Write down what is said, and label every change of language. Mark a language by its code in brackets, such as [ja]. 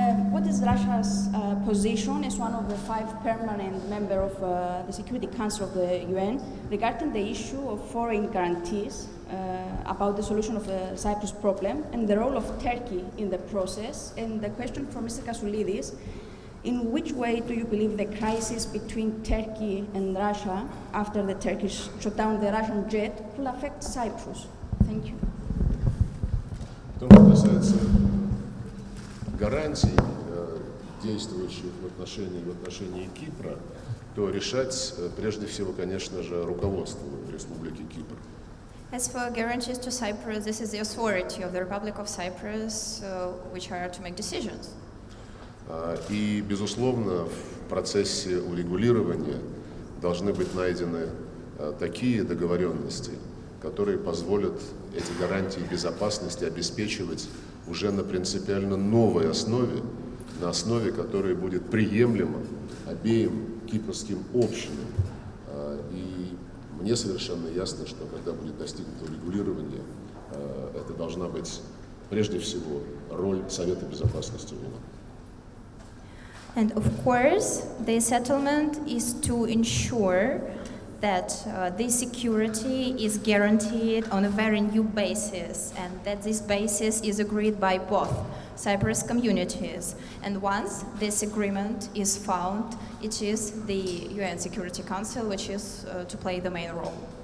[en] What is Russia's position as one of the 5 permanent members of the Security Council of the UN regarding the issue of foreign guarantees about the solution of the Cyprus problem and the role of Turkey in the process? And the question for Mr. Kasoulidis, in which way do you believe the crisis between Turkey and Russia after the Turkish shot down the Russian jet will affect Cyprus? Thank you. [ru] То, что касается гарантий, действующих в отношении Кипра, то решать прежде всего, конечно же, руководству Республики Кипр. [en] As for guarantees to Cyprus, this is the authority of the Republic of Cyprus, which are to make decisions. [ru] И, безусловно, в процессе урегулирования должны быть найдены такие договоренности, которые позволят эти гарантии безопасности обеспечивать уже на принципиально новой основе, на основе, которая будет приемлема обеим кипрским общинам. И мне совершенно ясно, что когда будет достигнуто урегулирование, это должна быть прежде всего роль Совета Безопасности ООН. [en] And of course, the settlement is to ensure that this security is guaranteed on a very new basis, and that this basis is agreed by both Cyprus communities. And once this agreement is found, it is the UN Security Council which is to play the main role.